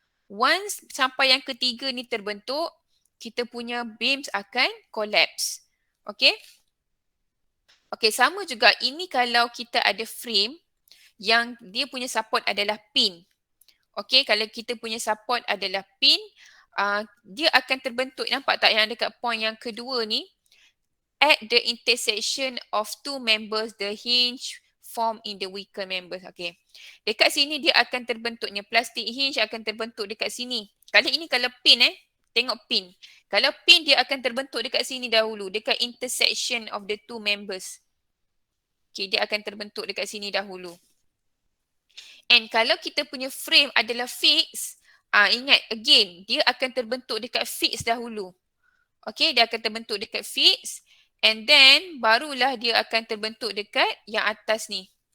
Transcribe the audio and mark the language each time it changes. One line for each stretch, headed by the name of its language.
Malay: Once sampai yang ketiga ni terbentuk, kita punya beams akan collapse. Okay. Okay, sama juga ini kalau kita ada frame yang dia punya support adalah pin. Okay, kalau kita punya support adalah pin, dia akan terbentuk, nampak tak yang dekat point yang kedua ni?
English: At the intersection of two members, the hinge form in the weaker members. Okay.
Malay: Dekat sini dia akan terbentuknya. Plastic hinge akan terbentuk dekat sini. Kalau pin tengok pin. Kalau pin dia akan terbentuk dekat sini dahulu.
English: Dekat intersection of the two members.
Malay: Okay, dia akan terbentuk dekat sini dahulu. And kalau kita punya frame adalah fix, ingat again, dia akan terbentuk dekat fix dahulu. Okay, dia akan terbentuk dekat fix. And then, barulah dia akan terbentuk dekat yang atas ni.